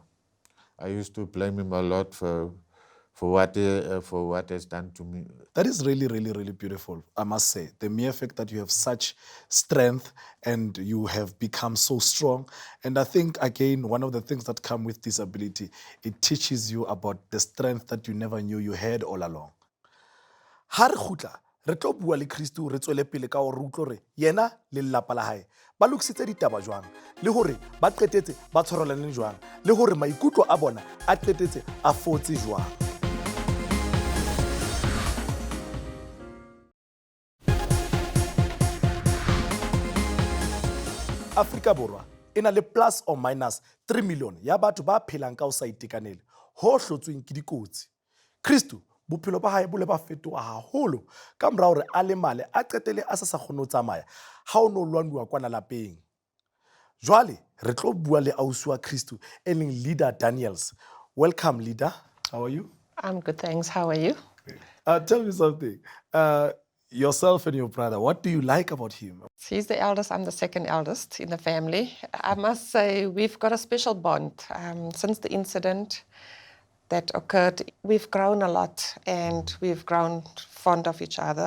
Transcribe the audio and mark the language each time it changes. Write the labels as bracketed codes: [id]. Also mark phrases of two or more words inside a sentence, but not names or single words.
[en] I used to blame him a lot for what has done to me. That is really, really, really beautiful, I must say. The mere fact that you have such strength and you have become so strong. And I think, again, one of the things that come with disability, it teaches you about the strength that you never knew you had all along. [st] Ha re khutla, re tlo bua le Kristo re tswele pele ka hore utlwe hore yena le lelapa la hae ba lokisitse ditaba jwang, le hore ba qetetse ba tshwarelane jwang, le hore maikutlo a bona a qetetse a fotse jwang. Afrika Borwa e na le [en] plus or minus [st] 3 million ya batho ba phelang ka ho sa itekanele ho hlotsweng ke dikotsi. Kristo bophelo ba hae bo le ba fetoha haholo ka mora hore a le male a qetele a sa kgone ho tsamaya ha o no lwanwa kwana lapeng. Jwale re tlo bua le ausi wa Kristo e leng Leader Daniels. [en] Welcome, Leader. How are you? I'm good, thanks. How are you? Tell me something. Yourself and your brother, what do you like about him? He's the eldest, I'm the second eldest in the family. I must say we've got a special bond. Since the incident that occurred, we've grown a lot and we've grown fond of each other.